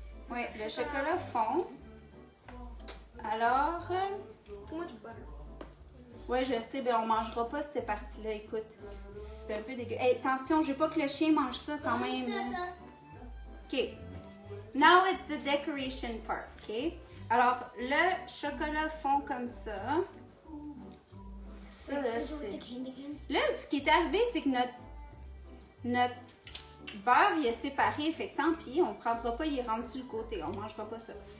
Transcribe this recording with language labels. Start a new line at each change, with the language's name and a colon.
French: Oui, le chocolat fond. Alors,
English: Too much butter.
French: Ouais, je sais, ben on mangera pas cette partie-là, écoute. C'est un peu dégueu. Hey, attention, je veux pas que le chien mange ça quand même. Hein. OK.
English: Now it's the decoration part, OK?
French: Alors, le chocolat fond comme ça. Ça, là, c'est... Là, ce qui est arrivé, c'est que notre beurre, il est séparé, fait que tant pis, on prendra pas, il est rendu sur le côté, on mangera pas ça.